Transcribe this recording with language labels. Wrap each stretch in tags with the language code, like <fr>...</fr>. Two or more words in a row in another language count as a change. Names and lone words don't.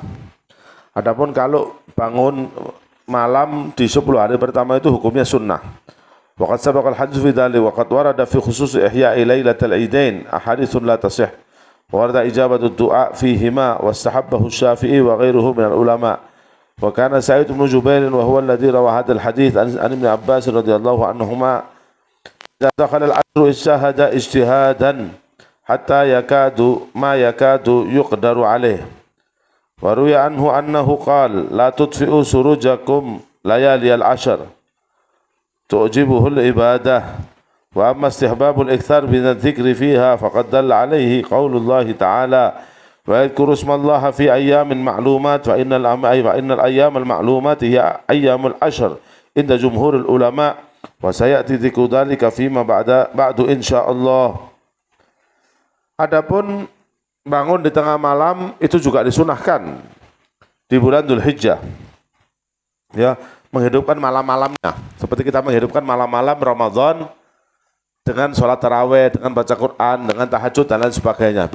<id>Adapun kalau bangun malam di 10 hari pertama itu hukumnya sunnah.</id> <ar>وقد سبق الحديث في ذلك وقد ورد في خصوص إحياء ليلتي العيدين أحاديث لا تصح. وورد إجابة الدعاء فيهما واستحبه الشافعي وغيره من العلماء. وكان سعيد بن جبير وهو الذي روى هذا الحديث عن ابن عباس رضي الله عنهما إذا دخل العشر اجتهد اجتهادا حتى يكاد ما يكاد يقدر عليه. وروي عنه أنه قال لا تطفئوا سرجكم ليالي العشر تعجبه العبادة وأما استحباب الإكثار من الذكر فيها فقد دل عليه قول الله تعالى ويذكروا اسم الله في أيام معلومات فإن الأيام المعلومات هي أيام العشر عند جمهور العلماء وسيأتي ذكر ذلك فيما بعد إن شاء الله.</ar> <id>Adapun bangun di tengah malam itu juga disunahkan di bulan Dzulhijjah. Ya, menghidupkan malam-malamnya. Seperti kita menghidupkan malam-malam Ramadan dengan sholat tarawih, dengan baca Quran, dengan tahajud dan lain sebagainya.</id>